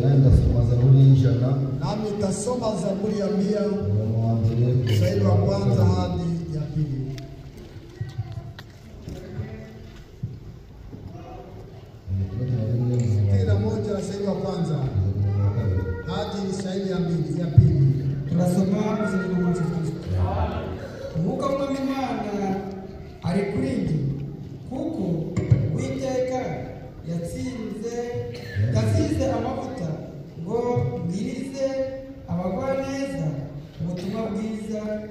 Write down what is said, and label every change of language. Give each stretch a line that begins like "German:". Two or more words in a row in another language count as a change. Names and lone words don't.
Swahili: Nami nitasoma Zaburi ya 100 mstari wa kwanza hadi ya pili. Mstari wa kwanza hadi mstari ya pili. Tunasoma mstari wa Kristo.
Kinyarwanda: Umwuka w'Imana ari kuri njye kuko Uwiteka yasize amavuta ngo mbwirize abagwaneza ubutumwa bwiza.